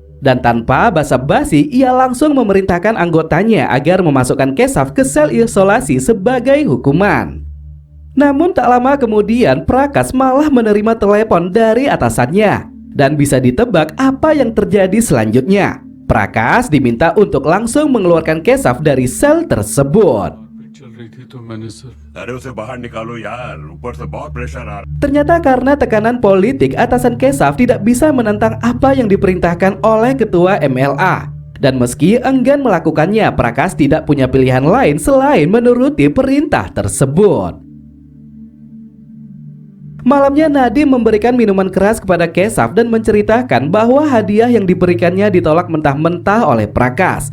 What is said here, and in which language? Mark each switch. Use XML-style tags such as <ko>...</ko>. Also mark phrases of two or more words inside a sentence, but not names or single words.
<id>Dan tanpa basa-basi ia langsung memerintahkan anggotanya agar memasukkan Keshav ke sel isolasi sebagai hukuman. Namun tak lama kemudian Prakash malah menerima telepon dari atasannya. Dan bisa ditebak apa yang terjadi selanjutnya. Prakash diminta untuk langsung mengeluarkan Keshav dari sel tersebut.</id> <hi>रही थी तो मैंने सर अरे उसे बाहर निकालो यार, ऊपर से बहुत प्रेशर आ रहा।</hi> <id>Ternyata karena tekanan politik, atasan Kesaf tidak bisa menentang apa yang diperintahkan oleh ketua MLA. Dan meski enggan melakukannya, Prakas tidak punya pilihan lain selain menuruti perintah tersebut. Malamnya Nadim memberikan minuman keras kepada Kesaf dan menceritakan bahwa hadiah yang diberikannya ditolak mentah-mentah oleh Prakas.</id>